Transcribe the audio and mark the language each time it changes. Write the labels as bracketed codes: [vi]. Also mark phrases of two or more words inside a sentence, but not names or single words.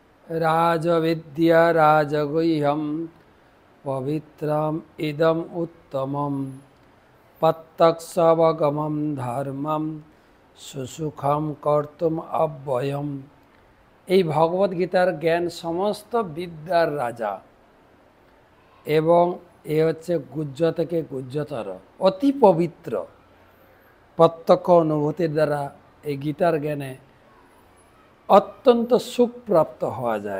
[sa] राजविद्या राजगुह्यं पवित्रम इदम उत्तमम पत्तक्षवगमं धर्मम सुसुखम कर्तुम अव्ययम। [bn] এই ভগবত গীতার জ্ঞান সমস্ত বিদ্যার রাজা এবং এ হচ্ছে গুহ্য থেকে গুহ্যতর অতি পবিত্র। প্রত্যক্ষ অনুভূতির দ্বারা এই গীতার জ্ঞানে অত্যন্ত সুখ প্রাপ্ত হওয়া যায়।